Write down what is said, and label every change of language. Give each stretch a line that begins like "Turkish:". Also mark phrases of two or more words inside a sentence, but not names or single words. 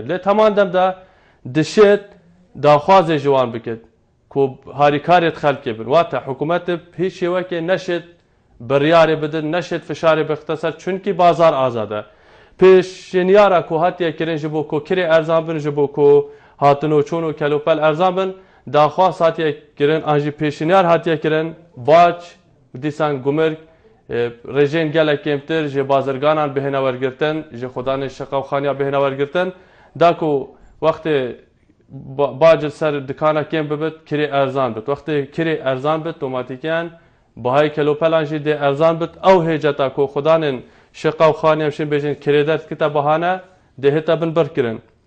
Kurdish: لێ تەمان دەمدا دشێت داخوازێ ژوان بکرد کۆ هاریکارێت خەلکێ بن واتە حکوومەت هیچ شێوەکێ نەشێت بڕیارێ بدن نەشێت فشارێ بختە سەر چونکی بازار ئازادە. پێشێنیارە کۆ هاتیە کرێن ji بۆ کۆکرێ ئەرزان بن ji بۆ کۆ هاتنۆ چۆن و کەلوپەل ئەرزان بن داخواز هاتیە کرێن ئاژی پێشێنیار هاتیە کرێن باج دیسان گومرگ ڕێژێن gelek kêmtir ji bazirganan bihêne wergirtin ji xwedanê şeqa û xaniya bihêne wergirtin da ku wextê bacil ser dikana kêm bibit kirê erzan bit. Wextê kirê erzan bit otomatikiyan bihayê kelopelan jî dê erzan bit ew hêceta ku xwedanên şeqa û xaniya şên bêjin kirê derkite bahane dê hêta bin birkirin.